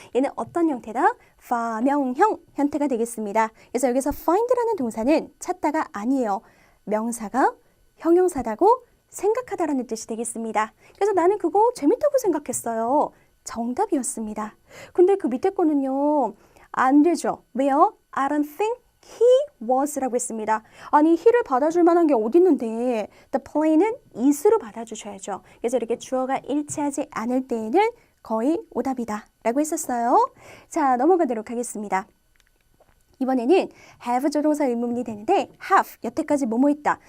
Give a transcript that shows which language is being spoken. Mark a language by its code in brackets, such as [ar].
[ko] 얘는 어떤 형태다? 파명형 형태가 되겠습니다. 그래서 여기서 find라는 동사는 찾다가 아니에요. 명사가 형용사다고 생각하다라는 뜻이 되겠습니다. 그래서 나는 그거 재밌다고 생각했어요. 정답이었습니다. 근데 그 밑에 거는요. 안 되죠. 왜요? [en] I don't think he was라고 [ko] 했습니다. 아니, he를 받아줄 만한 게 어디 있는데 the play는 is로 받아주셔야죠. 그래서 이렇게 주어가 일치하지 않을 때에는 거의 오답이다 라고 했었어요. 자, 넘어가도록 하겠습니다. 이번에는 have 조동사 의문문이 되는데 have, 여태까지 뭐뭐 있다.